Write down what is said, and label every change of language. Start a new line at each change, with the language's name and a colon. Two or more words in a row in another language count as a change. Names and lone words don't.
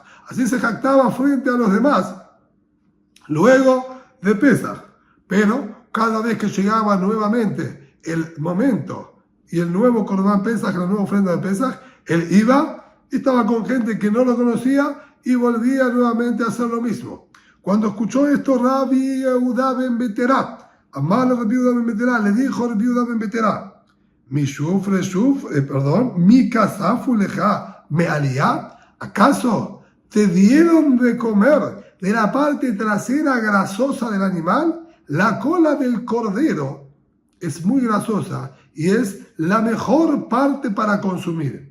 Spanish: Así se jactaba frente a los demás luego de Pesach. Pero cada vez que llegaba nuevamente el momento y el nuevo
Hebrew: קרבן פסח,
Spanish: la nueva ofrenda de Pesach, él iba y estaba con gente que no lo conocía y volvía nuevamente a hacer lo mismo. Cuando escuchó esto, Rabbi Yehuda ben Beterá, Amar Rabbi Yehuda ben Beterá, le dijo Rabbi Yehuda ben Beterá,
Hebrew: מי הסיקו לך מאליה,
Spanish: ¿acaso te dieron de comer de la parte trasera grasosa del animal? La cola del cordero es muy grasosa y es la mejor parte para consumir.